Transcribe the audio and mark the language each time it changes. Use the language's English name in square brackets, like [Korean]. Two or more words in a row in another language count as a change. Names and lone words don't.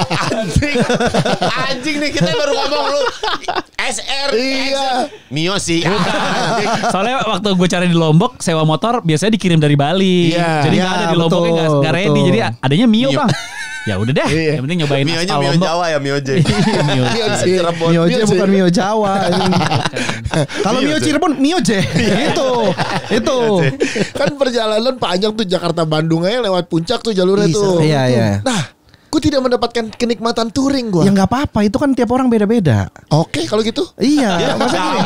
[Indonesian] Anjing nih kita baru ngomong lu SR. Iya. Mio sih. Soalnya waktu gue cari di Lombok, sewa motor biasanya dikirim dari Bali. Iya. Jadi Iya, nggak ada di Lomboknya, betul, nggak ready. betul. Jadi adanya Mio, Mio. bang. Ya udah deh, Iya. yang penting nyobain Mionya aspal Mio Lombok. Jawa ya Mio J. Mio. Mio J. Cirebon. Mio J Mio J. bukan Mio Jawa. Kalau Mio Mio J. Cirebon Mio J. Itu. Kan perjalanan panjang tuh Jakarta Bandung aja lewat puncak tuh jalurnya Iya, tuh. iya, iya. Nah, gue tidak mendapatkan kenikmatan touring gue. Ya nggak apa-apa, itu kan tiap orang beda-beda. Oke, kalau gitu. Iya, maksudnya gini.